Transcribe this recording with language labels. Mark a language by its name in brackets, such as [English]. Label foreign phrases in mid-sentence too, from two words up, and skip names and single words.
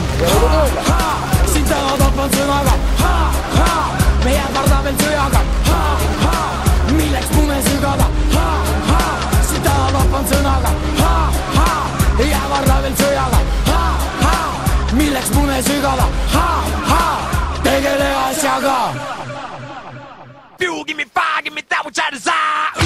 [Estonian] Ha-ha, sind täna tapan sõnaga. Ha-ha, me ähvarda veel sõjaga. Ha-ha, milleks mune sügada. Ha-ha, sind täna tapan sõnaga. Ha-ha, ei ähvarda veel sõjaga. Milleks mune sügada, ha-ha, tegele asjaga. [English] You give me fire, give me that which I desire.